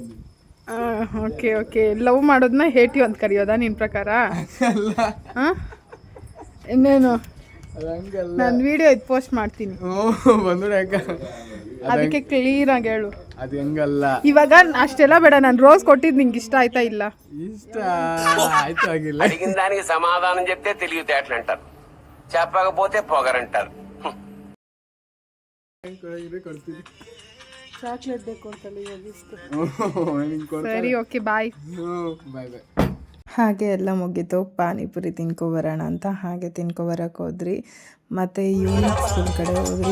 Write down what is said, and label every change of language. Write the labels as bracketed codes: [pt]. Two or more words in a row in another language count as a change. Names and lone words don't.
[kn] ಓಕೆ, ಲವ್ ಮಾಡೋದನ್ನ ಹೇಟಿ ಅಂತ ಕರೆಯೋದಾ ನಿನ್ನ ಪ್ರಕಾರ? ಇನ್ನೇನು, ನಾನು ವಿಡಿಯೋ ಇದು ಪೋಸ್ಟ್ ಮಾಡ್ತೀನಿ, ಅದಕ್ಕೆ ಕ್ಲೀನಾಗಿ ಹೇಳು. ಅದು ಹೆಂಗಲ್ಲ, ಇವಾಗ ಅಷ್ಟೆಲ್ಲ ಬೇಡ. ನಾನು ರೋಸ್ ಕೊಟ್ಟಿದ್ದು ನಿಂಗೆ ಇಷ್ಟ ಆಯ್ತಾ ಇಲ್ಲ? ಇಷ್ಟ ಆಯ್ತೆ ಆಗಿಲ್ಲ [te] అడిగిన దానికి సమాధానం చెప్తే తెలివితేటలు అంటారు, చెప్పకపోతే పొగరంటారు. [kn] ಚಾಕ್ಲೇಟ್ ಬೇಕು ಅಂತಲ್ಲ ಸರಿ, ಓಕೆ, ಬಾಯ್. ಬಾಯ್. ಹಾಗೆ ಎಲ್ಲ ಮುಗೀತು. ಪಾನಿಪುರಿ ತಿನ್ಕೊಬರೋಣ ಅಂತ ಹಾಗೆ ತಿನ್ಕೊಬರಕ್ಕೆ ಹೋದ್ರಿ. ಮತ್ತು ಯೂನಿಕ್ ಸ್ಕೂಲ್ ಕಡೆ ಹೋದ್ರಿ.